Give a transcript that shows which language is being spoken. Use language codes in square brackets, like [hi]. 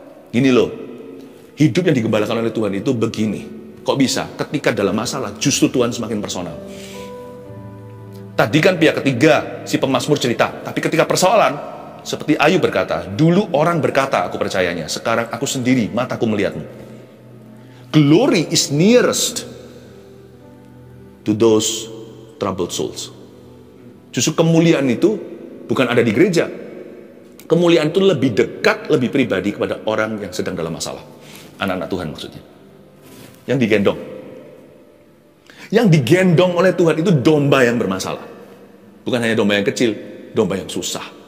[id] Gini loh, hidup yang digembalakan oleh Tuhan itu begini. Kok bisa? Ketika dalam masalah justru Tuhan semakin personal. Tadi kan pihak ketiga si pemazmur cerita, tapi ketika persoalan seperti Ayub berkata, dulu orang berkata aku percayanya, sekarang aku sendiri mataku melihatmu. [en] Glory is nearest to those troubled souls. [id] Justru kemuliaan itu bukan ada di gereja. Kemuliaan itu lebih dekat, lebih pribadi kepada orang yang sedang dalam masalah. Anak-anak Tuhan maksudnya. Yang digendong. Yang digendong oleh Tuhan itu domba yang bermasalah. Bukan hanya domba yang kecil, domba yang susah.